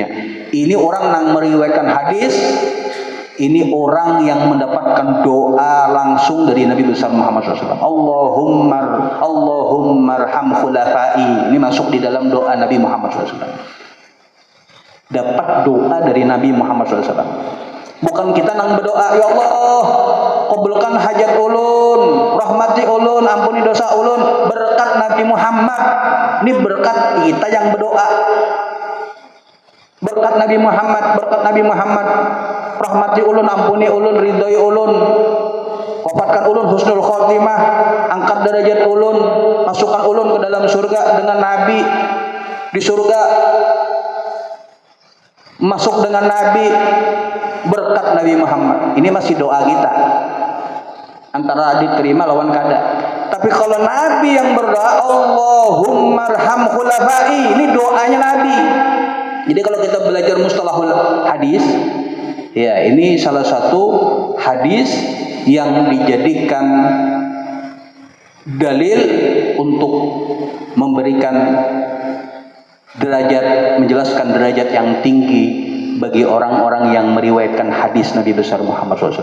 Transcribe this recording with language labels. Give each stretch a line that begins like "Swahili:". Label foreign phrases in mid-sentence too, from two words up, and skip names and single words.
Indonesian: Ini orang yang meriwayatkan hadis, ini orang yang mendapatkan doa langsung dari Nabi besar Muhammad SAW.
Arabic: Allahumma arham khulafai.
Indonesian: Ini masuk di dalam doa Nabi Muhammad SAW. Dapat doa dari Nabi Muhammad SAW.
Banjar: Bukan kita nang berdoa, ya Allah, kabulkan hajat ulun, rahmati ulun, ampuni dosa ulun, berkat Nabi Muhammad. Ini berkat kita yang berdoa. Berkat Nabi Muhammad, rahmati ulun, ampuni ulun, ridhoi ulun, wafatkan ulun
Arabic: husnul khotimah,
Banjar: angkat derajat ulun, masukkan ulun ke dalam surga dengan Nabi, di surga masuk dengan Nabi, berkat Nabi Muhammad. Ini masih doa kita, antara diterima lawan kada.
Indonesian: Tapi kalau Nabi yang berdoa,
Arabic: Allahumma arham khulafai,
Indonesian: ini doanya Nabi. Jadi kalau kita belajar mustalahul hadis, ya ini salah satu hadis yang dijadikan dalil untuk memberikan derajat, menjelaskan derajat yang tinggi bagi orang-orang yang meriwayatkan hadis Nabi besar Muhammad SAW.